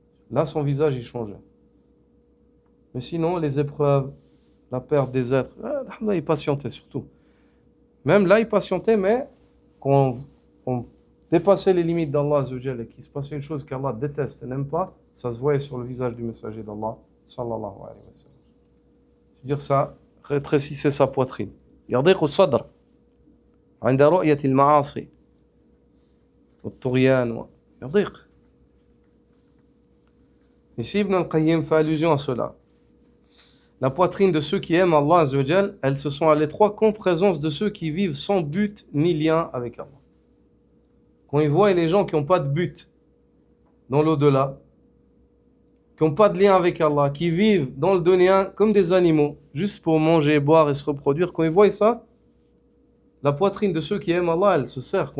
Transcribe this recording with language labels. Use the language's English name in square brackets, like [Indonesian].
[French] Là, son visage, il changeait. Mais sinon, les épreuves, la perte des êtres, là, il patientait surtout. Même là, il patientait, mais quand on dépassait les limites d'Allah et qu'il se passait une chose qu'Allah déteste et n'aime pas, ça se voyait sur le visage du messager d'Allah, sallallahu alayhi wa sallam. C'est-à-dire ça, rétrécissait sa poitrine. [Arabic] يضيق الصدر عند رؤية المعاصي والطغيان يضيق. [French] Ici, Ibn al-Qayyim fait allusion à cela. La poitrine de ceux qui aiment Allah Azzawajal, elles se sont à l'étroit qu'en présence de ceux qui vivent sans but ni lien avec Allah. Quand ils voient les gens qui n'ont pas de but dans l'au-delà, qui n'ont pas de lien avec Allah, qui vivent dans le dunya comme des animaux, juste pour manger, boire et se reproduire, quand ils voient ça, la poitrine de ceux qui aiment Allah, elle se serre.